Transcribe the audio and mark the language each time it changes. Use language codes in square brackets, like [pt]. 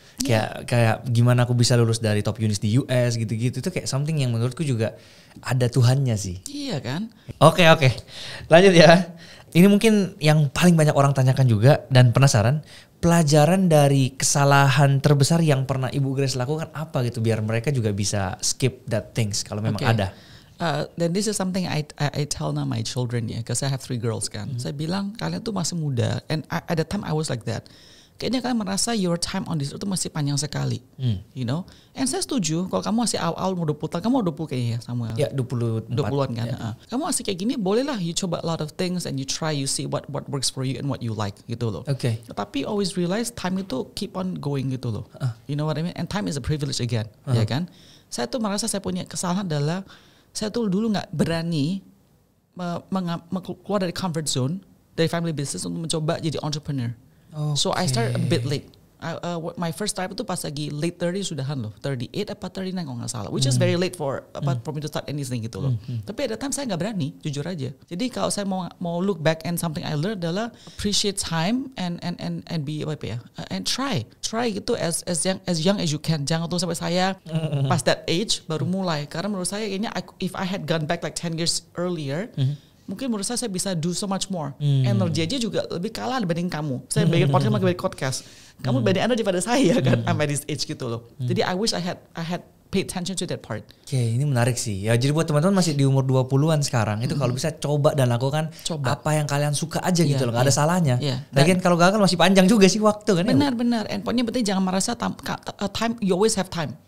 [id] Kayak gimana aku bisa lulus dari top unis di US gitu-gitu. Itu kayak something yang menurutku juga ada Tuhannya sih. Iya kan? Oke. Lanjut ya. Ini mungkin yang paling banyak orang tanyakan juga dan penasaran. Pelajaran dari kesalahan terbesar yang pernah Ibu Grace lakukan apa gitu biar mereka juga bisa [en] skip that things [id] kalau memang ada. [en] Then this is something I tell now my children ya, because I have 3 girls kan. [id] Saya bilang kalian tuh masih muda, [en] and at the time I was like that. [id] Kayaknya kalian merasa [en] your time on this earth [id] itu masih panjang sekali, you know. And saya setuju kalau kamu masih awal mau 20 tahun, kamu mau 20 kayaknya ya Samuel. Ya 20-an kan. Yeah. Kamu masih kayak gini, bolehlah you coba a lot of things and you try, [en] you see what works for you and what you like [id] gitu loh. [en] Okay. [id] Tapi always realize time itu [en] keep on going [id] gitu loh. [en] You know what I mean? And time is a privilege again, [id] ya kan? Saya tuh merasa saya punya kesalahan adalah saya tuh dulu nggak berani keluar dari comfort zone dari family business untuk mencoba jadi entrepreneur. [en] Okay. So I started a bit late. My first time [id] itu pas lagi [en] late 30 [id] sudahan loh, 38 apa 39 kalau nggak salah, [en] which is very late for me to start anything gitu loh. [id] Tapi [en] at that time [id] saya nggak berani, jujur aja. Jadi kalau saya mau [en] look back and something I learned adalah appreciate time and be and try gitu as young as you can. [id] Jangan tunggu sampai saya pas that age baru mulai. Karena menurut saya kayaknya [en] if I had gone back like 10 years earlier. [id] Mungkin menurut saya bisa do so much more. Energi aja juga lebih kalah dibanding kamu. Saya bikin podcast. Kamu lebih energi daripada saya kan, [en] sampai this age [id] gitu loh. [en] Jadi I wish I had pay attention to that part. [id] Oke, ini menarik sih. Ya jadi buat teman-teman masih di umur 20-an sekarang, itu kalau bisa coba dan lakukan apa yang kalian suka aja gitu loh. Gak ada salahnya. Lagian kalau gagal masih panjang juga sih waktu kan. Benar. [en] And pokoknya penting jangan merasa time, you always have time.